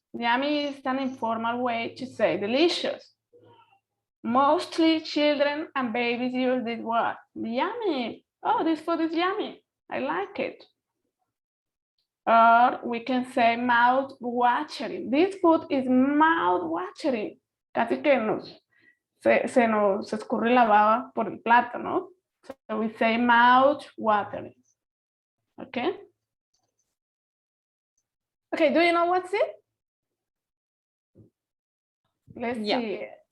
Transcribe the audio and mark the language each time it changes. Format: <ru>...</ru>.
<en>Yummy is an informal way to say delicious. Mostly children and babies use this word. Yummy. Oh, this food is yummy. I like it. Or we can say mouth-watering. This food is mouth-watering.</en> <es>Casi que se nos escurre la baba por el plato, ¿no?</es> <en>So we say mouth-watering. Okay? Okay, do you know what's it? Let's see.</en>